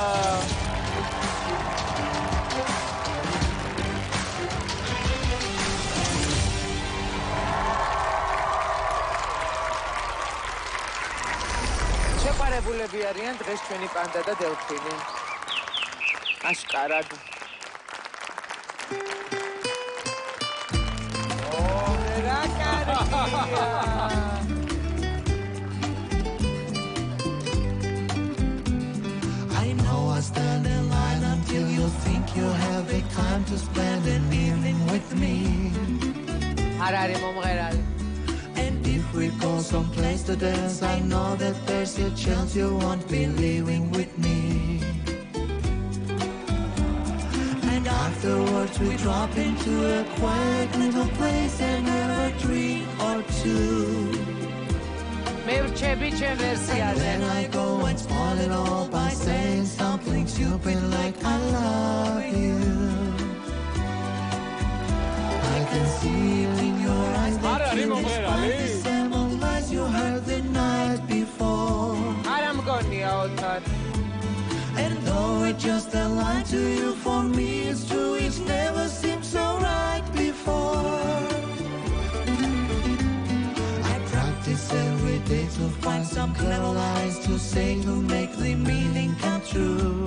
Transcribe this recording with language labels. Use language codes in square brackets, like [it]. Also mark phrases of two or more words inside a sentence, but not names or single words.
[ka] შეყარებულები არიან დღეს ჩვენი პანდა და დელფინი. აშკარად. რა კარგია. [en] I know I stand in line until you think you have the time to spend an evening with me. [ka] არ არის მომღერალი [en] And if we go someplace to dance, I know that there's a chance you won't be leaving with me. And afterwards we drop into a quiet little place and have a drink or two. [ka] მე ვრჩები ჩემ [en] And [ka] ვერსიაზე [en] then I go and spoil it all by saying something stupid like I love you. I can see it in your eyes that you despise the same old lies you heard the night before. [ka] არა მგონია ოთარ. [en] And though it's just a lie to you, for me it's true, it's never seemed so right before. I practice every day to find some clever lies to say to make the meaning come true.